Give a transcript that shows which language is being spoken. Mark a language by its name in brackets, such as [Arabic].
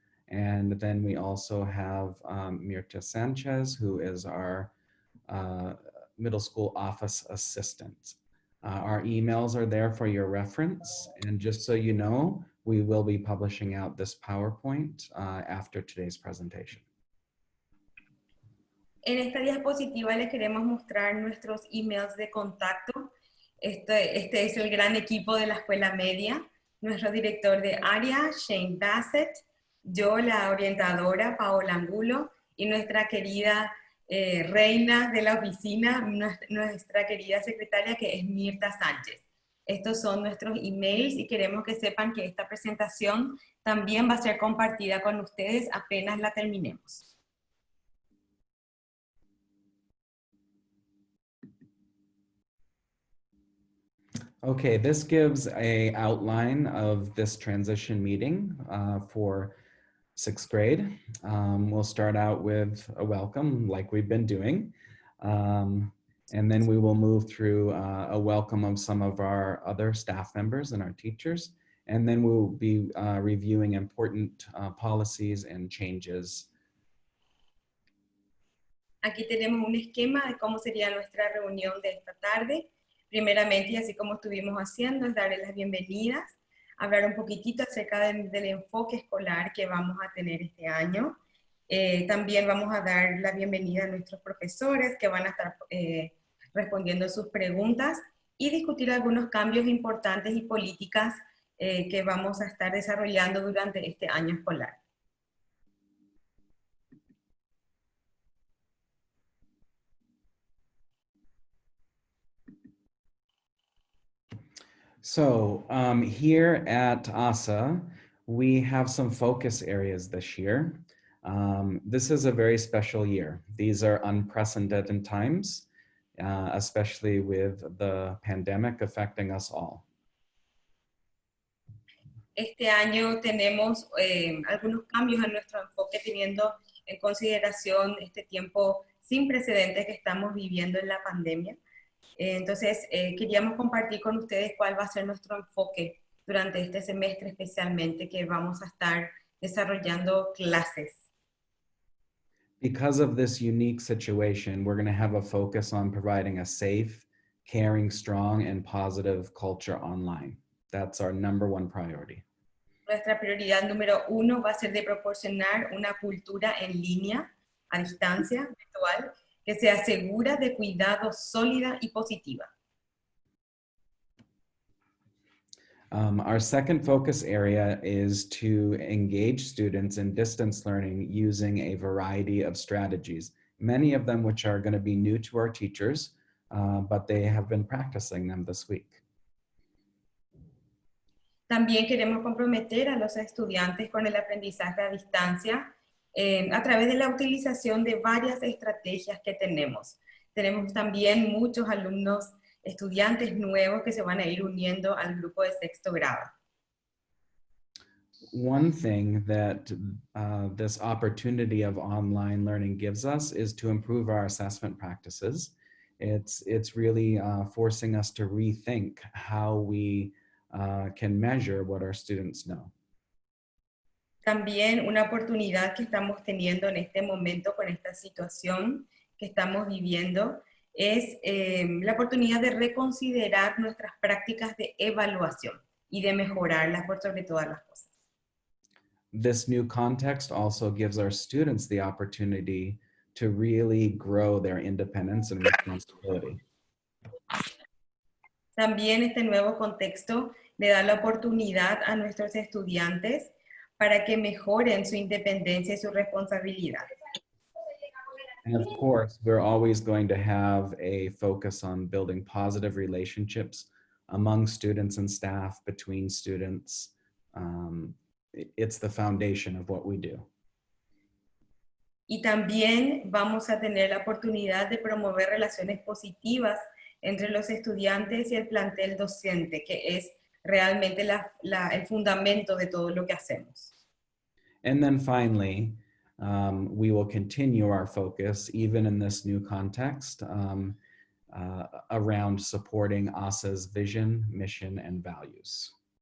[English] And then we also have Mirta Sanchez, who is our middle school office assistant. Our emails are there for your reference, and just so you know, we will be publishing out this PowerPoint after today's presentation. [Spanish] En esta diapositiva les queremos mostrar nuestros emails de contacto. Este es el gran equipo de la escuela media, nuestro director de área, Shane Bassett, yo, la orientadora, Paola Angulo, y nuestra querida reina de la oficina, nuestra querida secretaria que es Mirta Sánchez. Estos son nuestros emails y queremos que sepan que esta presentación también va a ser compartida con ustedes apenas la terminemos. [English] Okay, this gives an outline of this transition meeting for 6th grade. We'll start out with a welcome like we've been doing. And then we will move through a welcome of some of our other staff members and our teachers. And then we'll be reviewing important policies and changes. [Spanish] Aquí tenemos un esquema de cómo sería nuestra reunión de esta tarde. Primeramente, y así como estuvimos haciendo, es darles las bienvenidas, hablar un poquitito acerca del enfoque escolar que vamos a tener este año. También vamos a dar la bienvenida a nuestros profesores que van a estar respondiendo sus preguntas y discutir algunos cambios importantes y políticas que vamos a estar desarrollando durante este año escolar. [English] So here at ASA, we have some focus areas this year. This is a very special year. These are unprecedented times, especially with the pandemic affecting us all. [Spanish] Este año tenemos algunos cambios en nuestro enfoque teniendo en consideración este tiempo sin precedentes que estamos viviendo en la pandemia. Entonces, queríamos compartir con ustedes cuál va a ser nuestro enfoque durante este semestre, especialmente que vamos a estar desarrollando clases. [English] Because of this unique situation, we're going to have a focus on providing a safe, caring, strong, and positive culture online. That's our #1 priority. [Spanish] Nuestra prioridad número 1 va a ser de proporcionar una cultura en línea, a distancia, virtual, que sea segura, de cuidado, sólida y positiva. [English] Our second focus area is to engage students in distance learning using a variety of strategies, many of them which are going to be new to our teachers, but they have been practicing them this week. [Spanish] También queremos comprometer a los estudiantes con el aprendizaje a distancia a través de la utilización de varias estrategias que tenemos. Tenemos también muchos alumnos, estudiantes nuevos que se van a ir uniendo al grupo de 6º grado. [English] one thing that this opportunity of online learning gives us is to improve our assessment practices. It's really forcing us to rethink how we can measure what our students know. [Spanish] También una oportunidad que estamos teniendo en este momento con esta situación que estamos viviendo es la oportunidad de reconsiderar nuestras prácticas de evaluación y de mejorarlas por sobre todas las cosas. [English] This new context also gives our students the opportunity to really grow their independence and responsibility. [Spanish] También este nuevo contexto le da la oportunidad a nuestros estudiantes para que mejoren su independencia y su responsabilidad. [English] And of course, we're always going to have a focus on building positive relationships among students and staff, between students. It's the foundation of what we do. [Spanish] Y también vamos a tener la oportunidad de promover relaciones positivas entre los estudiantes y el plantel docente, que es realmente el fundamento de todo lo que hacemos. [English] And then finally, we will continue our focus, even in this new context, around supporting ASA's vision, mission, and values.